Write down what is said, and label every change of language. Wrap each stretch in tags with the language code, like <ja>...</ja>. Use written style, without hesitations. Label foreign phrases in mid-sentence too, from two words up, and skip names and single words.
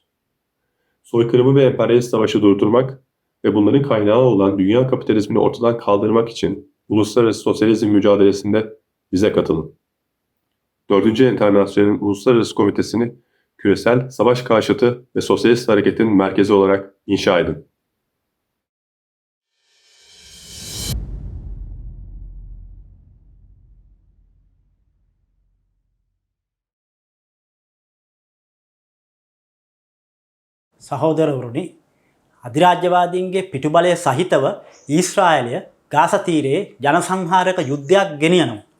<tr>Soykırımı ve emperyalist savaşı durdurmak ve bunların kaynağı olan dünya kapitalizmini ortadan kaldırmak için uluslararası sosyalizm mücadelesinde bize katılın. 4. Enternasyonel'in Uluslararası Komitesi'ni küresel savaş karşıtı ve sosyalist hareketin merkezi olarak inşa edin.</tr> <si>සහෝදරවරුනි අධිරාජ්‍යවාදීන්ගේ පිටුබලය සහිතව ඊශ්‍රායලය ගාසා තීරයේ ජනසංහාරක යුද්ධයක් ගෙනියනවා.</si>